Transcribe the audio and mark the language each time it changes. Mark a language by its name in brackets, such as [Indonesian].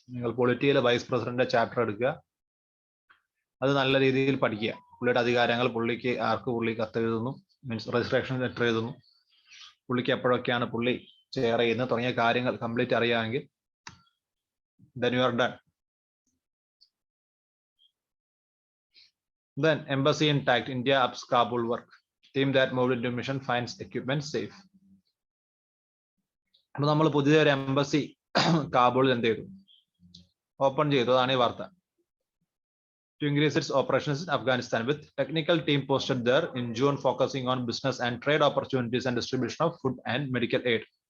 [Malayalam] നിങ്ങൾ പൊളിറ്റിയിൽ vice president chapter എടുക്കുക, അത് നല്ല രീതിയിൽ പഠിക്കുക. പുള്ളിയുടെ അധികാരങ്ങൾ, പുള്ളി കത്ത് എഴുതുന്നു, മീൻസ് രജിസ്ട്രേഷൻ ലെറ്റർ എഴുതുന്നു, പുള്ളിക്ക് എപ്പോഴൊക്കെയാണ് പുള്ളി ചെയർ ചെയ്യുന്നത് തുടങ്ങിയ കാര്യങ്ങൾ കംപ്ലീറ്റ് അറിയാമെങ്കിൽ [English] then you are done. Then embassy intact, India ups Kabul work. Team that moved into mission finds equipment safe. [Malayalam] അപ്പോൾ നമ്മൾ പുതിയൊരു എംബസി കാബൂളിൽ എന്ത് ചെയ്തു? ഓപ്പൺ ചെയ്തു. അതാണ് ഈ വാർത്ത. [English] To increase its operations in Afghanistan with technical team posted there in June focusing on business and trade opportunities and distribution of food and medical aid.